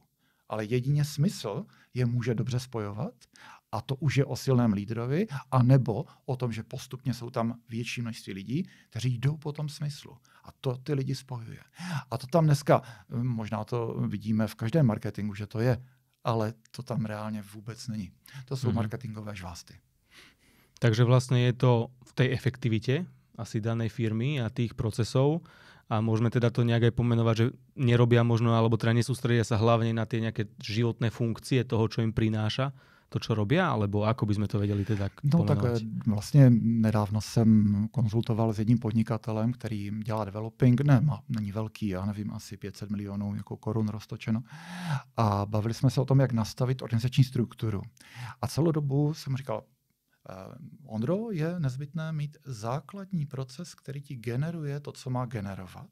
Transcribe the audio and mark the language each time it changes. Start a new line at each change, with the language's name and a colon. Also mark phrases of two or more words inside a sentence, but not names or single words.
Czech: Ale jedině smysl je může dobře spojovat a to už je o silném lídrovi, anebo o tom, že postupně jsou tam větší množství lidí, kteří jdou po tom smyslu. A to ty lidi spojuje. A to tam dneska, možná to vidíme v každém marketingu, že to je, ale to tam reálně vůbec není. To jsou marketingové žvásty.
Slovak: Takže vlastne je to v tej efektivite asi danej firmy a tých procesov a môžeme teda to nejak aj pomenovať, že nerobia možno, alebo teda nesústredia sa hlavne na tie nejaké životné funkcie toho, čo im prináša to, čo robia, alebo ako by sme to vedeli teda pomenovať?
Czech: Tak vlastně nedávno jsem konzultoval s jedním podnikatelem, který dělá developing, není velký, já nevím, asi 500 milionů jako korun roztočeno. A bavili jsme se o tom, jak nastavit organizační strukturu. A celou dobu jsem říkal, Ondro, je nezbytné mít základní proces, který ti generuje to, co má generovat.